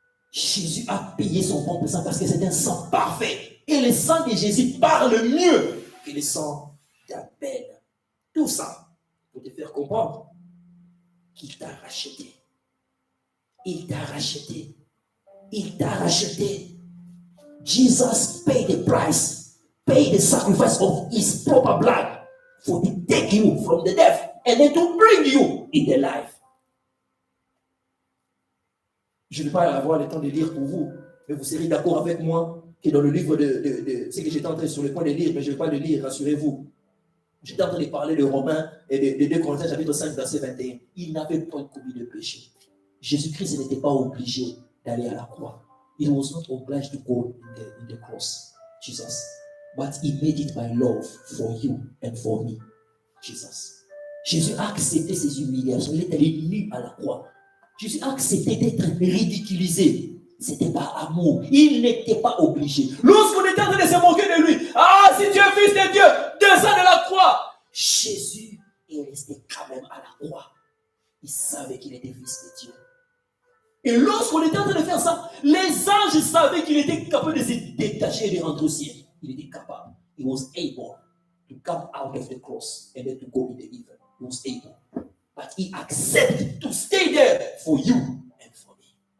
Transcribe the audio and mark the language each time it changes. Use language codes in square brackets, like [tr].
[fr] Jésus a payé son propre sang parce que c'est un sang parfait. Et le sang de Jésus parle mieux que le sang d'Abel. Tout ça pour te faire comprendre qu'il t'a racheté. Il t'a racheté. Il t'a racheté. [en] Jesus paid the price, paid the sacrifice of his proper blood for to take you from the death and then to bring you in the life. [fr] Je ne vais pas avoir le temps de lire pour vous, mais vous serez d'accord avec moi que dans le livre c'est que j'étais en train sur le point de lire, mais je ne vais pas le lire, rassurez-vous. J'étais en train de parler de Romains et de 2 Corinthiens chapitre 5, verset 21. Il n'avait pas commis de péché. Jésus-Christ n'était pas obligé d'aller à la croix. [en] He was not obliged to go in the cross, Jesus. But he made it by love for you and for me, Jesus. [fr] Jésus a accepté ses humiliations. Il est allé nu à la croix. Jésus a accepté d'être ridiculisé. Ce n'était pas amour. Il n'était pas obligé. Lorsqu'on était en train de se moquer de lui, ah, si tu es fils de Dieu, descends de la croix. Jésus est resté quand même à la croix. Il savait qu'il était fils de Dieu. Et lorsqu'on était en train de faire ça, les anges savaient qu'il était capable de se détacher et de rentrer au ciel. Il était capable. [en] He was able to come out of the cross and then to go in the heaven. He was able. But he accepted to stay there for you and for me.